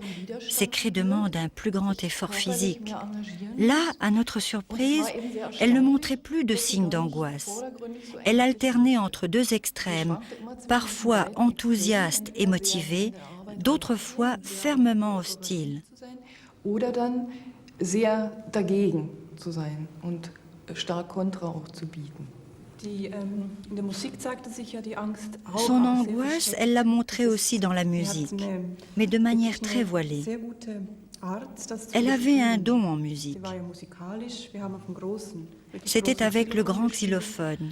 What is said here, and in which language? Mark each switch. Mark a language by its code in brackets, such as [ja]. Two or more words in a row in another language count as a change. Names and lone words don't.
[fr] Ces cris demandent un plus grand effort physique. Là, à notre surprise, elle ne montrait plus de signes d'angoisse. Elle alternait entre deux extrêmes, parfois enthousiaste et motivée, d'autres fois fermement hostile. [de] Oder dann sehr dagegen zu sein und stark Kontra auch zu bieten. [fr] Son angoisse, elle l'a montrée aussi dans la musique, mais de manière très voilée. Elle avait un don en musique. C'était avec le grand xylophone.